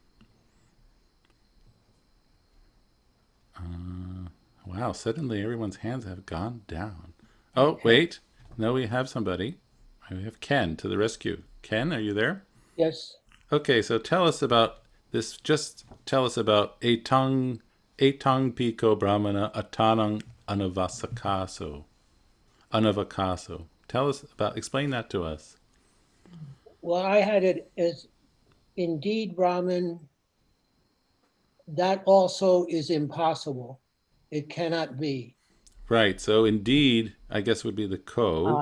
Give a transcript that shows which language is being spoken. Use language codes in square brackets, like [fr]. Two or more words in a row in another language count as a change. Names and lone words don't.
[en] Wow, suddenly everyone's hands have gone down. Oh, Okay. wait. No, we have somebody. We have Ken to the rescue. Ken, are you there? Yes. Okay, so tell us about this. Just tell us about [pi] etang piko brahmana atanang anavakaso. [en] Tell us about, explain that to us. Well, I had it as indeed Brahman. That also is impossible. It cannot be. Right, so indeed, I guess would be the ko.